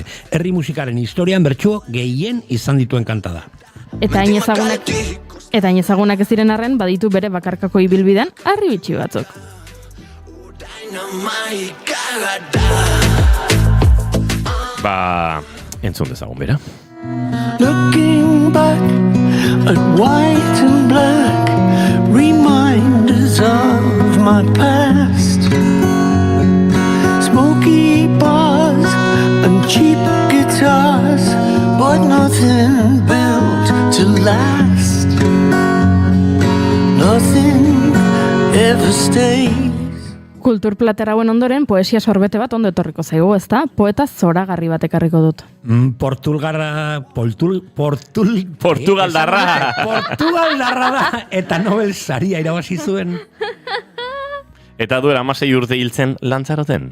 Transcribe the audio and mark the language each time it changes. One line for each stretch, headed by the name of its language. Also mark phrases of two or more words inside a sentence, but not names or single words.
Basque: Herri musikaren historian bertsuo gehien izan dituen kanta da. Eta hain ezagunak ez diren arren baditu bere bakarkako ibilbidean harri bitxi batzuk. Ba, entzun dezagun, bera.
English: Looking back at white and black, reminders of my past. Smoky bars and cheap guitars, but nothing built to last. Nothing ever stays.
Basque: Kulturplater hauen ondoren poesia sorbete bat ondo etorriko zaigu, ezta? Poeta zoragarri bat ekarriko dut. Portugaldarra. Portugaldarra da, eta Nobel saria irabazi zuen. Eta duela 16 urte hiltzen Lantzaroten.